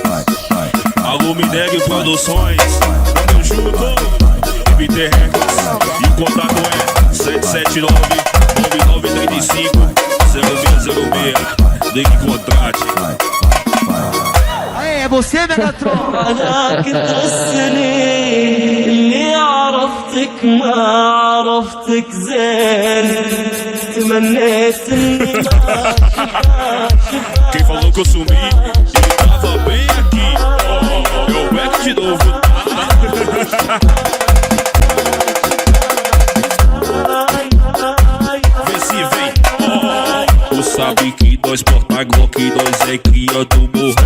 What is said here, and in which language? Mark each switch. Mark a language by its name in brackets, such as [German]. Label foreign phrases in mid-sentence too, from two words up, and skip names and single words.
[Portuguese] Alô, Mineg Produções, tamo junto, MT Records, e o contato é 779-9935-0606, ligue e contrate. Aê, é você, Megatron? [Arabic] أنا كنت السنين اللي عرفتك ما عرفتك زين تمنيت إني ما [Portuguese] Quem falou que eu sumi, ele tava bem aqui. Eu pego de novo. Vê se vem. Tu sabe que nós porta Glock, nós é cria do morrão.